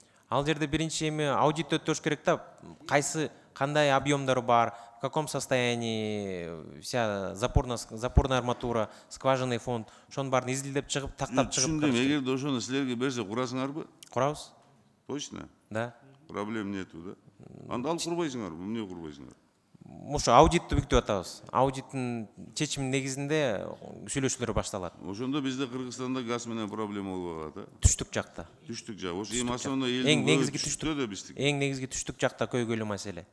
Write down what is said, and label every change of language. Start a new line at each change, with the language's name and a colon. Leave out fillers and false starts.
Kyrgyz: Ал жерде биринчи эми аудит өткөрүш керек да, кайсы кандай объемдары бар,
Russian: в каком состоянии вся запорная арматура, скважинный фонд,
Kyrgyz: ошонун баарын изилдеп чыгып, тактап чыгып. Түшүндүм, эгерде ошону силерге берсе курасыңарбы? Курабыз.
Russian: Точно? Да. Проблем нету, да?
Kyrgyz: Анда алып курбайсыңарбы, эмне курбайсыңар? Ошо аудитти бүктүп атабыз. Аудиттин чечиминин негизинде сүйлөшүүлөр башталат. Ошондо бизде Кыргызстанда газ менен проблема болбой калат, а? Түштүк жакта. Түштүк жак. Ошо эми основной Эң элдин негизги түштүктө да биздики. Эң негизги түштүк жакта көйгөйлүү маселе.